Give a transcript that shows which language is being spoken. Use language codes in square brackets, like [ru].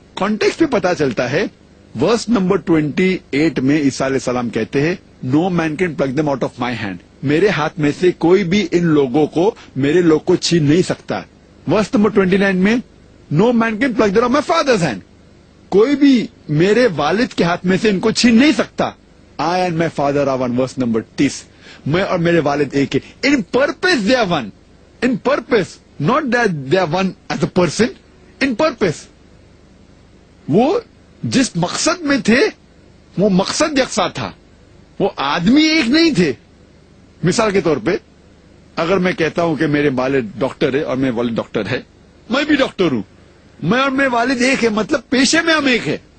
[ur] Context پہ پتا چلتا ہے, ورس نمبر 28 میں عیسیٰ علیہ السلام کہتے ہیں, [en] no man can pluck them out of my hand, [ur] میرے ہاتھ میں سے کوئی بھی ان لوگوں کو, میرے لوگ کو چھین نہیں سکتا. ورس نمبر 29 میں, [en] no man can pluck them of my father's hand, [ur] کوئی بھی میرے والد کے ہاتھ میں سے ان کو چھین نہیں سکتا. [en] I and my father are one, verse number 30, [ur] میں اور میرے والد ایک ہے. [en] In purpose they are one, in purpose, not that they are one as a person, in purpose. [ur] وہ جس مقصد میں تھے وہ مقصد یکساں تھا, وہ آدمی ایک نہیں تھے. مثال کے طور پہ اگر میں کہتا ہوں کہ میرے والد ڈاکٹر ہے اور میرے والد ڈاکٹر ہے, میں بھی ڈاکٹر ہوں, میں اور میرے والد ایک ہے, مطلب پیشے میں ہم ایک ہے.